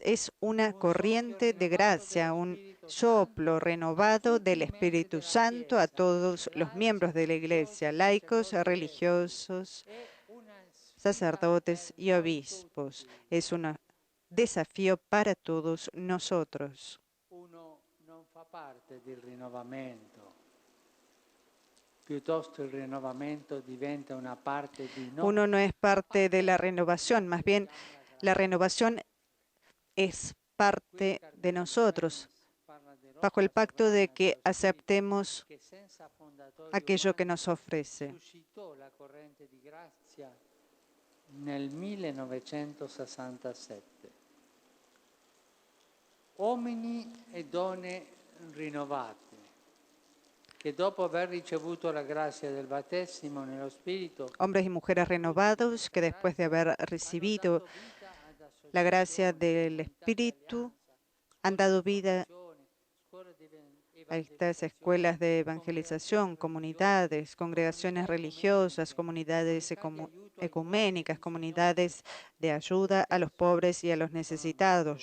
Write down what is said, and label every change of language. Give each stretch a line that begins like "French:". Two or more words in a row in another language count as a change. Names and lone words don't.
Spanish: Es una corriente de gracia, un soplo renovado del Espíritu Santo a todos los miembros de la Iglesia, laicos, religiosos, sacerdotes y obispos. Es un desafío para todos nosotros.
Italian: Uno non fa parte del rinnovamento, piuttosto il rinnovamento diventa una parte di noi.
Spanish: Uno no es parte de la renovación, más bien la renovación es parte de nosotros, bajo el pacto de que aceptemos aquello que nos ofrece.
Italian: Suscitò la corrente di grazia nel 1967. Uomini e donne rinnovati, che dopo aver ricevuto la grazia del battesimo nello Spirito,
Spanish: Hombres y mujeres renovados que después de haber recibido la gracia del Espíritu han dado vida a estas escuelas de evangelización, comunidades, congregaciones religiosas, comunidades ecuménicas, comunidades de ayuda a los pobres y a los necesitados.